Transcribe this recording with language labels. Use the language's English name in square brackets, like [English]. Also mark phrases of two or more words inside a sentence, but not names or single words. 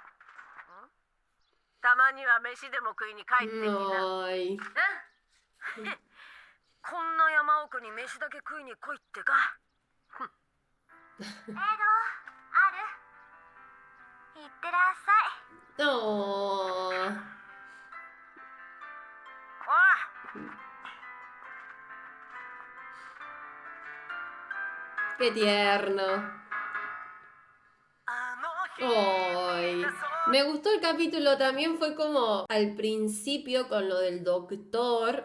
[Japanese] たまには飯でも食いに帰ってきな。 Ay. こんな山奥に飯だけ食いに来いってか。ある。いってらっしゃい。 Oh. おい。 [Spanish] Qué tierno. Ay. Me gustó el capítulo, también fue como al principio con lo del doctor.